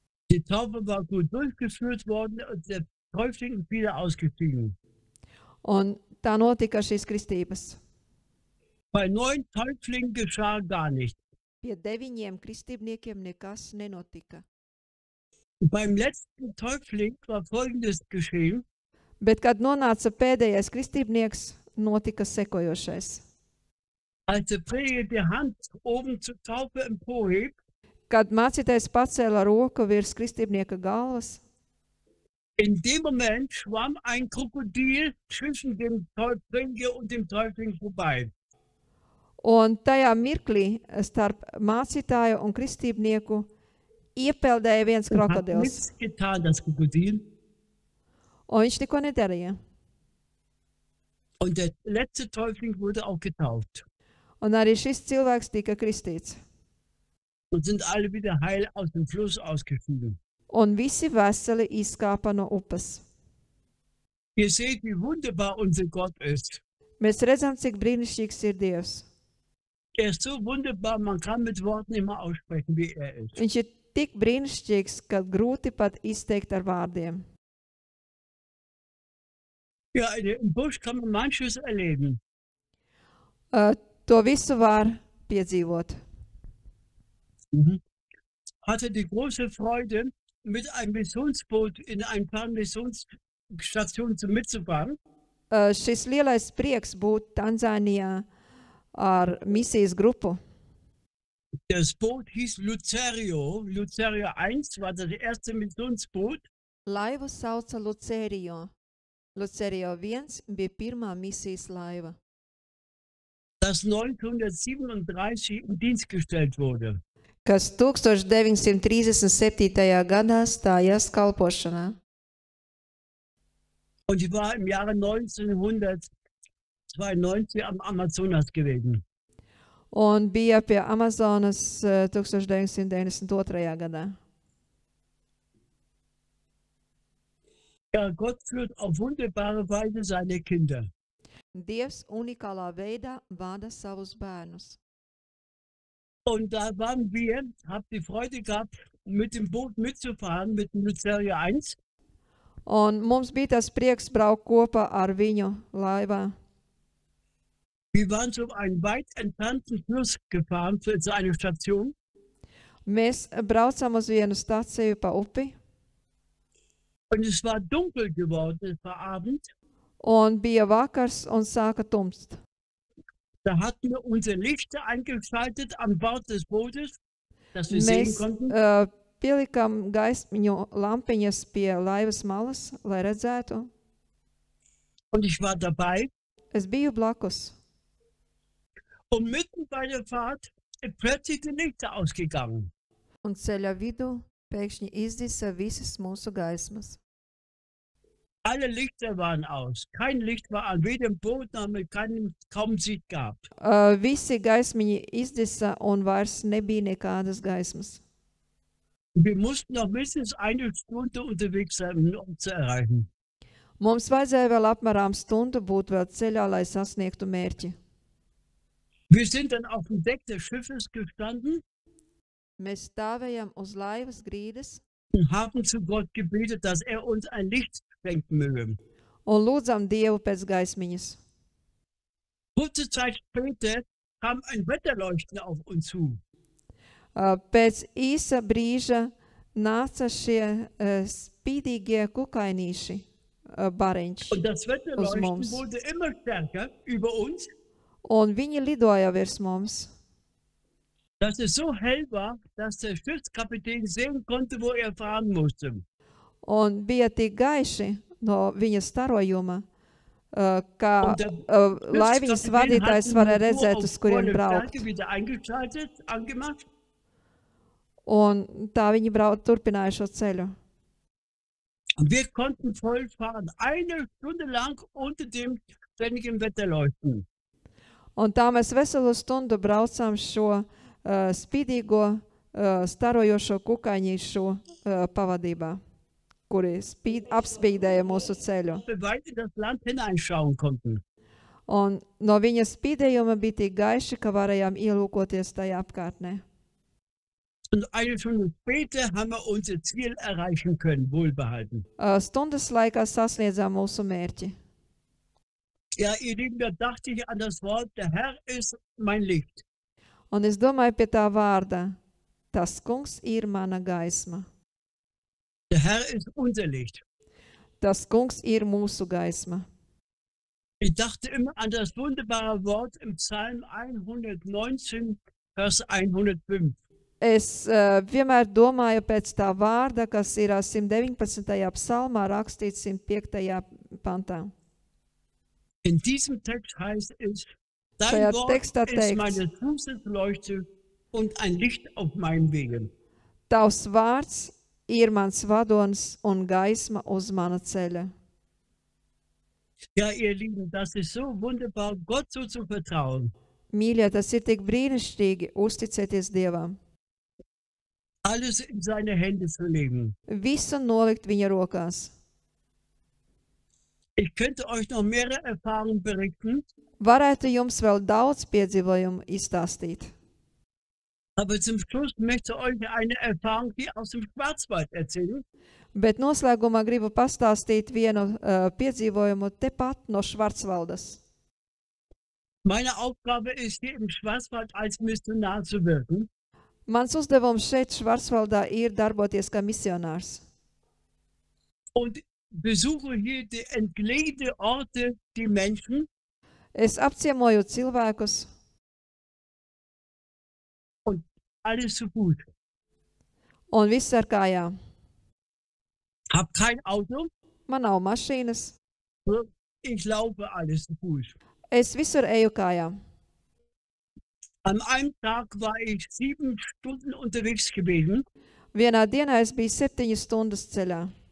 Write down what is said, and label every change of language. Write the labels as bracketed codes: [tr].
[de] Die Taufe war gut durchgeführt worden und der Täufling ist wieder ausgestiegen. [lv] Un tā notika šīs kristības. [de] Bei 9 Täuflingen geschah gar nichts. [lv] Pie 9 kristībniekiem nekas nenotika. [de] Beim letzten Täufling war Folgendes geschehen. [lv] Bet, kad nonāca pēdējais kristībnieks, notika sekojošais. [de] Als der Prediger die Hand oben zur Taufe emporhebt, [lv] Kad mācītājs pacēla roku virs kristībnieka galvas, [de] in dem Moment schwamm ein Krokodil zwischen dem Täufling und dem Täufling vorbei. [lv] un tajā mirklī starp mācītāju un kristībnieku iepeldēja viens [de] Es hat [lv] krokodils, [de] nichts getan, das Krokodil. [lv] un viņš neko nedarīja. [de] Und der letzte Täufling wurde auch getauft. [lv] Un arī šis cilvēks tika kristīts. [de] Und sind alle wieder heil aus dem Fluss ausgestiegen. [lv] Un visi veseli izkāpa no upes. [de] Ihr seht, wie wunderbar unser Gott ist. [lv] Mēs redzam, cik brīnišķīgs ir Dievs. [de] Er ist so wunderbar, man kann mit Worten immer aussprechen, wie er ist. [lv] Viņš ir tik brīnišķīgs, ka grūti pat izteikt ar vārdiem. [de] Ja, im Busch kann man manches erleben. [lv] To visu var piedzīvot. [de] Hatte die große Freude, mit einem Missionsboot in ein paar Missionsstationen mitzufahren. [lv] Šis lielais prieks būt Tanzānijā ar misijas grupu. [de] Das Boot hieß Lucerio. Lucerio 1 war das erste Missionsboot. [lv] Laivu sauca Lucerio. Lucerio 1 bija pirmā misijas laiva, [de] Das 1937 in Dienst gestellt wurde. [lv] kas 1937. gadā stājās kalpošanā. [de] Und ich war im Jahre 1992 am Amazonas gewesen. [lv] Un bija pie Amazonas 1992. gadā. [de] Ja, Gott führt auf wunderbare Weise seine Kinder. [lv] Dievs unikālā veidā vada savus bērnus. [de] Und da waren wir, hab die Freude gehabt, mit dem Boot mitzufahren, mit dem Lucerio 1. [lv] Un mums bija tas prieks braukt kopā ar viņu laivā. [de] Wir waren zu einem weit entfernten Fluss gefahren für eine Station. [lv] Mēs braucām uz vienu staciju pa upi, [de] Und es war dunkel geworden, es war Abend. [lv] un bija vakars un sāka tumst. [de] Da hatten wir unsere Lichter eingeschaltet an Bord des Bootes, dass wir sehen [lv] Mēs [de] konnten. [lv] pielikām gaismiņu lampiņas pie laivas malas, lai redzētu. [de] Und ich war dabei. [lv] Es biju blakus. [de] Und mitten bei der Fahrt ist plötzlich die Lichter ausgegangen. [lv] Un ceļa vidū pēkšņi izdisa visas mūsu gaismas. [de] Alle Lichter waren aus. Kein Licht war an weder im Boot noch mit keinem kaum Sicht gehabt. [lv] Visi gaismiņi izdisa un vairs nebija nekādas gaismas. [de] Wir mussten noch mindestens eine Stunde unterwegs sein, um zu erreichen. [lv] Mums vajadzēja vēl apmēram stundu būt vēl ceļā, lai sasniegtu mērķi. [de] Wir sind dann auf dem Deck des Schiffes gestanden [lv] Mēs stāvējam uz laivas grīdas [de] und haben zu Gott gebetet, dass er uns ein Licht schenken möge. [lv] un lūdzam Dievu pēc gaismiņas. [de] Kurze Zeit später kam ein Wetterleuchten auf uns zu. [lv] Pēc īsa brīža nāca šie spīdīgie kukainīši bariņš, [de] Und das Wetterleuchten [lv] mums. [de] wurde immer stärker über uns, [lv] un viņi lidoja virs mums. [de] dass es so hell war, dass der Schiffskapitän sehen konnte, wo er fahren musste. [lv] Un bija tik gaiši no viņa starojuma, ka [de] Und der [lv] laiviņas vadītājs varēja redzēt, uz kuriem braukt. [de] Stärke wieder eingeschaltet, angemacht. [lv] Un tā viņi turpināja šo ceļu. [de] Und wir konnten voll fahren, 1 Stunde lang unter dem ständigen Wetterleuchten. [lv] Un tā mēs veselu stundu braucām šo spīdīgo starojošo kukaiņīšu pavadībā, kuri apspīdēja mūsu ceļu. [de] weit in das Land hineinschauen konnten. [lv] Un no viņa spīdējuma bija tik gaiši, ka varējām ielūkoties tajā apkārtnē. [de] Und eine Stunde später haben wir unser Ziel erreichen können, wohlbehalten. [lv] Stundas laikā sasniedzām mūsu mērķi. [de] Ja, ihr Lieben, da dachte ich an das Wort, der Herr ist mein Licht. [lv] Un es domāju pie tā vārda, tas kungs ir mana gaisma. [de] Der Herr ist unser Licht. [lv] Tas kungs ir mūsu gaisma. [de] Ich dachte immer an das wunderbare Wort im Psalm 119, Vers 105. [lv] Es vienmēr domāju pēc tā vārda, kas ir 119. psalmā rakstīts 105. pantā. [de] In diesem Text heißt es, [lv] Šajā [de] dein Wort [lv] tekstā [de] ist [lv] teikts, [de] meine Fußleuchte und ein Licht auf meinem Wegen. [lv] tavs vārds ir mans vadonis un gaisma uz mana ceļa. [de] Ja, ihr Lieben, das ist so wunderbar, Gott so zu vertrauen. [lv] Mīļie, tas ir tik brīnišķīgi uzticēties Dievam. [de] Alles in seine Hände zu legen. [lv] Visu nolikt viņa rokās. [de] Ich könnte euch noch mehrere Erfahrungen berichten, [lv] Varētu jums vēl daudz piedzīvojumu izstāstīt. [de] aber zum Schluss möchte ich euch eine Erfahrung hier aus dem Schwarzwald erzählen. [lv] Bet noslēgumā gribu pastāstīt vienu piedzīvojumu tepat no Švarcvaldas. [de] Meine Aufgabe ist, hier im Schwarzwald als Missionar zu wirken. [lv] Mans uzdevums šeit Švarcvaldā ir darboties kā misionārs. [de] Und besuche hier die entlegene Orte, die Menschen, [lv] Es apciemoju cilvēkus, [de] alles zu Fuß. [lv] un viss ar kājām. [de] Hab kein Auto, [lv] Man nav mašīnas, [de] ich laufe alles zu Fuß. [lv] es visur eju kājām. [de] An einem Tag war ich 7 Stunden unterwegs gewesen. [lv] Vienā dienā es biju 7 stundas ceļā.